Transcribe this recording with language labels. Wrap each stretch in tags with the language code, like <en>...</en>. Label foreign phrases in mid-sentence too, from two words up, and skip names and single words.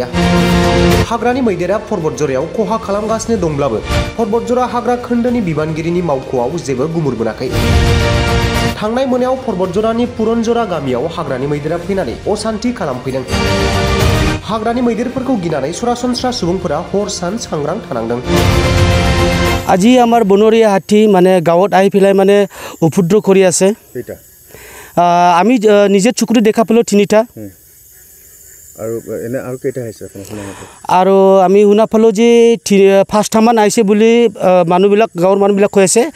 <brx>हाग्रानि मैदेरा पर्वतजरायाव खहा खालामगासिनो दंब्लाबो पर्वतजरा हाग्रा खोन्दोनि बिबानगिरिनि मावख'आव जेबो गुमुर मोनाखै। थांनाय मोनायाव पर्वतजरानि पुरनजरा गामियाव हाग्रानि मैदेरा फैनानै अशान्ति खालामफैदों। हाग्रानि मैदेरफोरखौ गिनानै सरासनस्रा सुबुंफोरा हर सान सांग्रां थानांदों।</brx> <as>আজি আমাৰ বনৰীয়া হাতী মানে গাঁৱত আহি পেলাই মানে উপদ্ৰৱ কৰি আছে। আমি নিজে চকুৰে দেখা পালো তিনিটা। আৰু আমি শুনা পালো যে ফাৰ্ষ্টটামান আহিছে বুলি মানুহবিলাক গাঁৱৰ মানুহবিলাক কৈ আছে।</as>